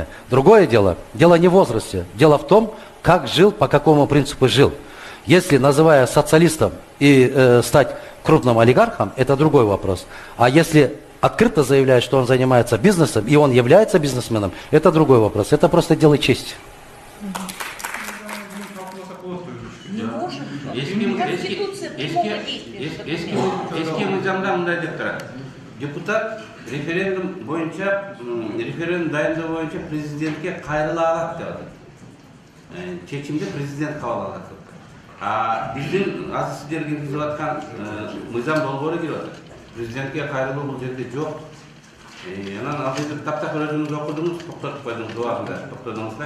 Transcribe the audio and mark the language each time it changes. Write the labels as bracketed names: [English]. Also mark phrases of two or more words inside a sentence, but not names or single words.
[Russian] Другое дело не в возрасте, дело в том, как жил, по какому принципу жил. Если, называя социалистом и стать крупным олигархом, это другой вопрос. А если открыто заявляет, что он занимается бизнесом, и он является бизнесменом, это другой вопрос. Это просто дело чести. [Kyrgyz] Эски мыйзамда мындай деп турат. Депутат референдум боюнча, референдум дайындоо боюнча президентке кайрыла алат деп атат. Чечимди президент кабыл алат. Биздин азыр сиздер киргизип аткан мыйзам долбоору кирип атат. Президентке кайрылуу бул жерде жок. Анан азыр таптакыр өзүңүз окудуңуз, токтотуп койдуңуз убагында, токтодуңуздар.